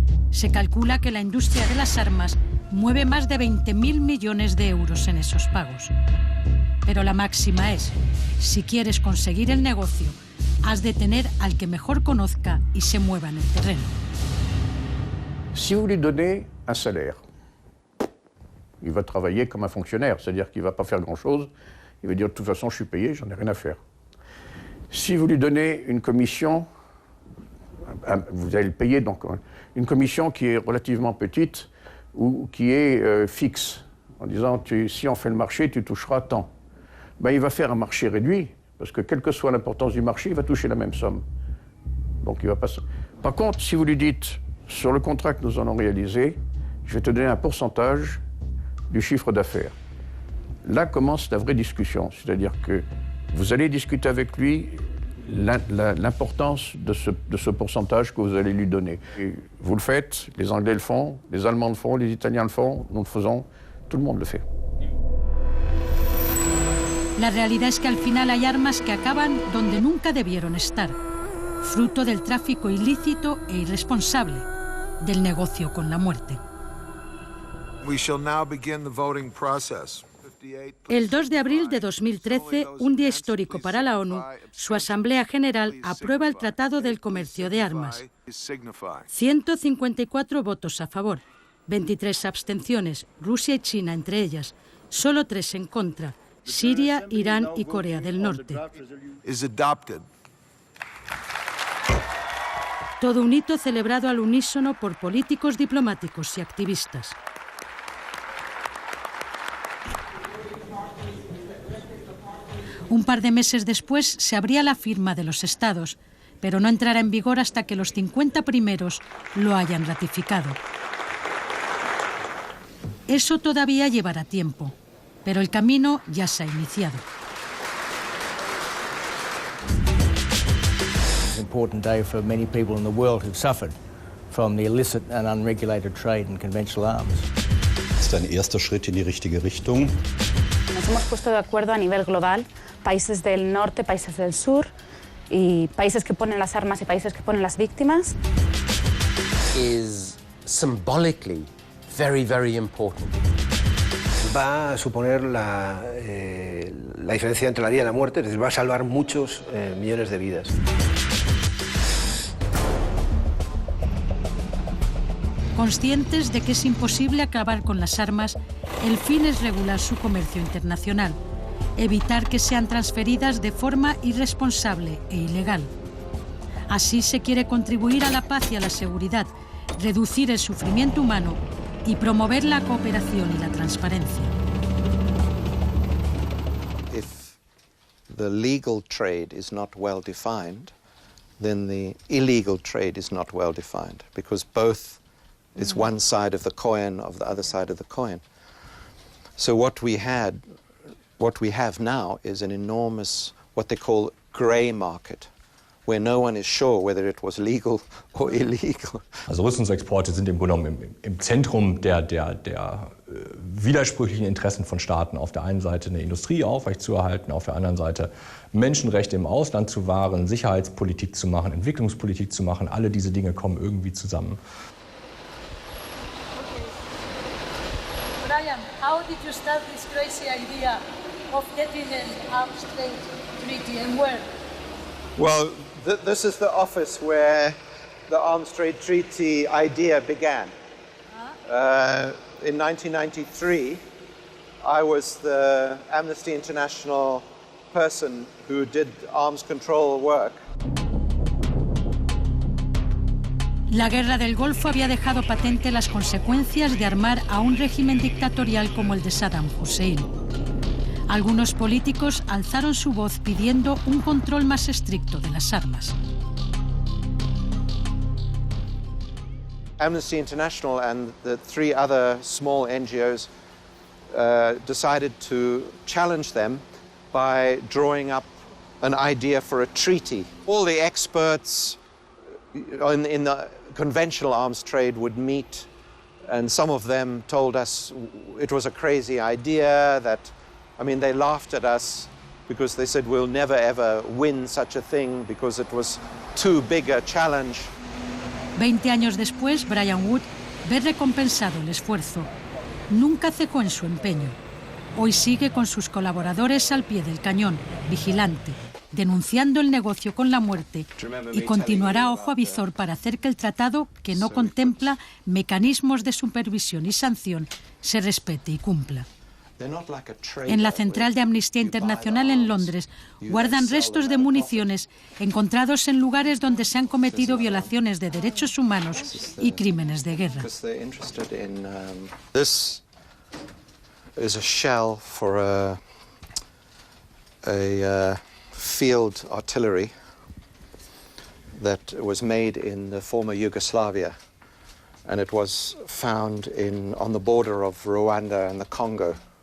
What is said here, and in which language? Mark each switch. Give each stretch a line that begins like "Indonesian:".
Spanish: Se calcula que la industria de las armas mueve más de 20.000 millones de euros en esos pagos. Pero la máxima es, si quieres conseguir el negocio, has de tener al que mejor conozca y se mueva en el terreno.
French: Si vous lui donnez un salaire, il va travailler comme un fonctionnaire, c'est-à-dire qu'il ne va pas faire grand-chose. Il va dire, de toute façon, je suis payé, j'en ai rien à faire. Si vous lui donnez une commission, vous allez le payer, donc une commission qui est relativement petite ou qui est fixe, en disant, si on fait le marché, tu toucheras tant. Ben, il va faire un marché réduit, parce que quelle que soit l'importance du marché, il va toucher la même somme. Donc il va pas... Par contre, si vous lui dites, sur le contrat que nous allons réaliser, je vais te donner un pourcentage du chiffre d'affaires. Là commence la vraie discussion, c'est-à-dire que vous allez discuter avec lui l'importance de ce pourcentage que vous allez lui donner. Et vous le faites, les Anglais le font, les Allemands le font, les Italiens le font, nous le faisons, tout le monde le fait.
Spanish: La realidad es que al final hay armas que acaban donde nunca debieron estar, fruto del tráfico ilícito e irresponsable, del negocio con la muerte.
English: We shall now begin the voting process.
Spanish: El 2 de abril de 2013, un día histórico para la ONU, su Asamblea General aprueba el Tratado del Comercio de Armas. 154 votos a favor, 23 abstenciones, Rusia y China entre ellas, solo 3 en contra, Siria, Irán y Corea del Norte. Todo un hito celebrado al unísono por políticos, diplomáticos y activistas. Un par de meses después se abría la firma de los estados, pero no entrará en vigor hasta que los 50 primeros lo hayan ratificado. Eso todavía llevará tiempo, pero el camino ya se ha iniciado.
English: important day for many people in the world who've suffered from the illicit and unregulated trade in conventional arms.
German: Das ist ein erster Schritt in die richtige Richtung.
Spanish: Nos hemos puesto de acuerdo a nivel global, países del norte, países del sur, y países que ponen las armas y países que ponen las víctimas.
English: Is symbolically very, very important.
Spanish: Va a suponer la diferencia entre la vida y la muerte, es decir, va a salvar muchos millones de vidas. Conscientes de que es imposible acabar con las armas, el fin es regular su comercio internacional, evitar que sean transferidas de forma irresponsable e ilegal. Así se quiere contribuir a la paz y a la seguridad, reducir el sufrimiento humano y promover la cooperación y la transparencia.
English: If the legal trade is not well defined, then the illegal trade is not well defined, because both is one side of the coin of the other side of the coin. So what we have now is an enormous, what they call grey market, where no one is sure whether it was legal or illegal.
German: Also Rüstungsexporte sind im Grunde genommen im Zentrum der widersprüchlichen Interessen von Staaten. Auf der einen Seite eine Industrie aufrechtzuerhalten, auf der anderen Seite Menschenrechte im Ausland zu wahren, Sicherheitspolitik zu machen, Entwicklungspolitik zu machen. Alle diese Dinge kommen irgendwie zusammen.
English: Brian, how did you start this crazy idea of getting an arms trade treaty and where? Well, this is the office where the Arms Trade Treaty idea began. In 1993, I was the Amnesty International person who did arms control work.
Spanish: La guerra del Golfo había dejado patente las consecuencias de armar a un régimen dictatorial como el de Saddam Hussein. Algunos políticos alzaron su voz pidiendo un control más estricto de las armas.
English: Amnesty International and the 3 other small NGOs decided to challenge them by drawing up an idea for a treaty. All the experts in the conventional arms trade would meet, and some of them told us it was a crazy idea, they laughed at us because they said we'll never ever win such a thing because it was too big a challenge.
Spanish: 20 años después, Brian Wood ve recompensado el esfuerzo. Nunca cejó en su empeño. Hoy sigue con sus colaboradores al pie del cañón, vigilante, denunciando el negocio con la muerte, y continuará ojo a visor para hacer que el tratado, que no contempla mecanismos de supervisión y sanción, se respete y cumpla. En la central de Amnistía Internacional en Londres guardan restos de municiones encontrados en lugares donde se han cometido violaciones de derechos humanos y crímenes de guerra.
English: This is a shell for a field artillery that was made in the former Yugoslavia, and it was found on the border of Rwanda and the Congo.